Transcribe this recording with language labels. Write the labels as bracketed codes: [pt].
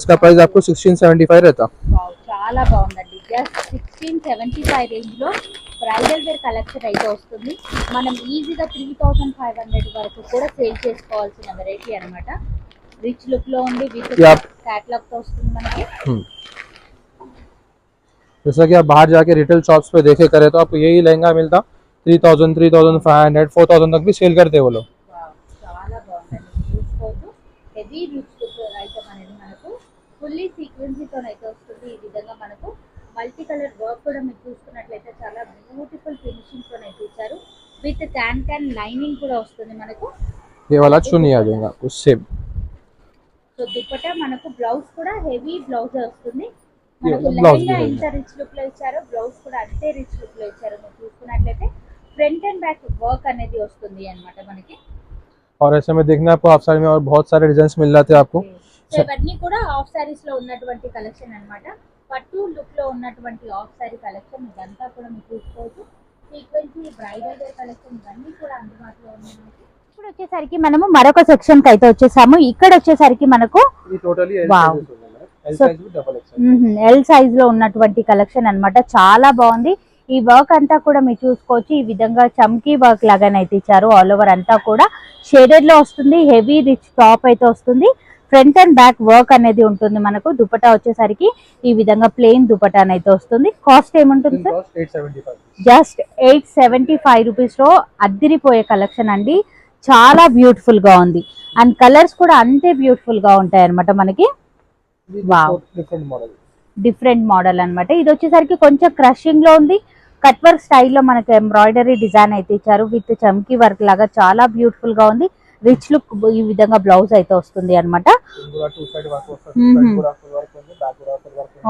[hi] इसका प्राइस आपको 1675 रहता. [te] చాలా బాగుందండి. జస్ట్ 1675 రేంజ్ లో బ్రైడల్ వేర్ కలెక్షన్ అయితే వస్తుంది. మనం ఈజీగా 3500 వరకు కూడా సేల్ చేసుకోవాల్సిన వెరైటీ అన్నమాట. రిచ్ లుక్ లో ఉంది, విత్ క్యాటలాగ్ తో వస్తుంది మనకి. [hi] जैसा कि आप बाहर जाके रिटेल शॉप्स पे देखे करें तो आपको यही लहंगा मिलता 3000, 3500, 4000 तक भी सेल करते हैं वो लोग. [te] చాలా బాగుందండి. చూసుకోవచ్చు హెవీ రిచ్ లుక్ ఐటమ్ అనేది మనకు ఫుల్లీ సీక్వెన్సీతో అయితే వస్తుంది. ఈ విధంగా మనకు మల్టీ కలర్ వర్క్ కూడా మీరు చూసుకున్నట్లయితే చాలా బ్యూటిఫుల్ ఫినిషింగ్ తో అయితే ఇచ్చారు. విత్ క్యాన్ లైనింగ్ కూడా వస్తుంది మనకు. [hi] ये वाला चुनी आ जाएगा आपको सेम. [te] సో దుపట్టా మనకు బ్లౌజ్ కూడా హెవీ బ్లౌజ్ వస్తుంది. [hi] ये [te] మనకు [hi] वाला ब्लाउज [te] లెహంగా [hi] भी [te] ఎంత రిచ్ లుక్ లో ఇచ్చారో బ్లౌజ్ కూడా అంతే రిచ్ లుక్ లో ఇచ్చారు. మీరు చూసుకున్నట్లయితే ఫ్రంట్ అండ్ బ్యాక్ వర్క్ అనేది వస్తుంది అన్నమాట మనకి. [hi] और ऐसे में देखना आपको हाफ साड़ी में और बहुत सारे डिजाइन मिल जाते हैं आपको. [te] సో ఇవన్నీ కూడా హాఫ్ సారీస్ లో ఉన్నటువంటి కలెక్షన్ అన్నమాట. పట్టు లుక్ లో ఉన్నటువంటి హాఫ్ సారీ కలెక్షన్ ఇదంతా కూడా మీరు చూసుకోవచ్చు. సీక్వెన్సీ బ్రైడల్ వేర్ కలెక్షన్ ఇవన్నీ కూడా అందుబాటులో ఉన్నాయి మనకి. ఇప్పుడు వచ్చేసరికి మనము మరొక సెక్షన్ కి అయితే వచ్చేసాము. ఇక్కడ వచ్చేసరికి మనకు [hi] ये टोटली एल वाव. साइज होगा. एल साइज भी डबल एक्सेल. [te] ఎల్ సైజ్ లో ఉన్నటువంటి కలెక్షన్ అన్నమాట. చాలా బాగుంది. ఈ వర్క్ అంతా కూడా మీరు చూసుకోవచ్చు. ఈ విధంగా చమ్కీ వర్క్ లాగానైతే ఇచ్చారు. ఆల్ ఓవర్ అంతా కూడా షేడెడ్ లో వస్తుంది. హెవీ రిచ్ టాప్ అయితే వస్తుంది. ఫ్రంట్ అండ్ బ్యాక్ వర్క్ అనేది ఉంటుంది మనకు. దుపట్టా వచ్చేసరికి ఈ విధంగా ప్లెయిన్ దుపట్టా అయితే వస్తుంది. కాస్ట్ ఏముంటుంది సార్? [hi] कॉस्ट 875. [te] జస్ట్ 875 రూపీస్ లో అద్దిరిపోయే కలెక్షన్ అండి. చాలా బ్యూటిఫుల్ గా ఉంది. అండ్ కలర్స్ కూడా అంతే బ్యూటిఫుల్ గా ఉంటాయి అన్నమాట మనకి. Wow, [hi] different model. [te] Different model అన్నమాట. ఇది వచ్చేసరికి కొంచెం క్రషింగ్ లో ఉంది. కట్ వర్క్ స్టైల్లో మనకు ఎంబ్రాయిడరీ డిజైన్ అయితే ఇచ్చారు. విత్ చమ్కీ వర్క్ లాగా చాలా బ్యూటిఫుల్ గా ఉంది. రిచ్ లుక్ ఈ విధంగా బ్లౌజ్ అయితే వస్తుంది అన్నమాట. [hi] पूरा टू साइड वर्क वस्तु फ्रंट पूरा फुल वर्क [te] ఉంది, బ్యాక్ కూడా ఫుల్ వర్క్ ఉంది.